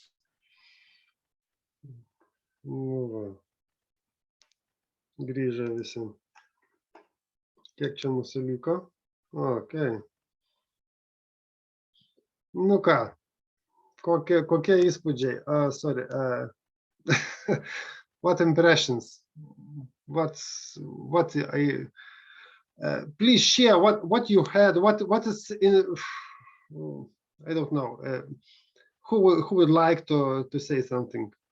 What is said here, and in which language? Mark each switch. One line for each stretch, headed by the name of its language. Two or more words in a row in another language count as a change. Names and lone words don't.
Lithuanian: Grįžę visi. Kiek čia mūsų liko? Ok. Nu ką, kokie įspūdžiai? Sorry.
English: What impressions? Please share what you had. What is in? I don't know. Who would like to say something?